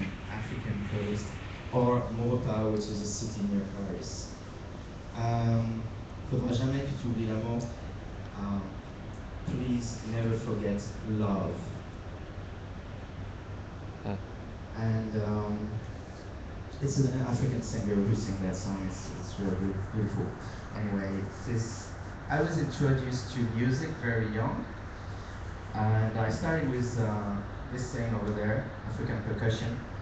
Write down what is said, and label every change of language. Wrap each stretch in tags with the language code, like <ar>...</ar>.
<en>African coast, or Maurepas, which is a city near Paris.</en> <fr>Um, Faudra jamais que tu oublies l'amour.</fr> <en>Um, Please never forget love. Mm. And it's an African singer who sang that song. It's really beautiful. Anyway, this I was introduced to music very young, and I started with this thing over there, African percussion.</en>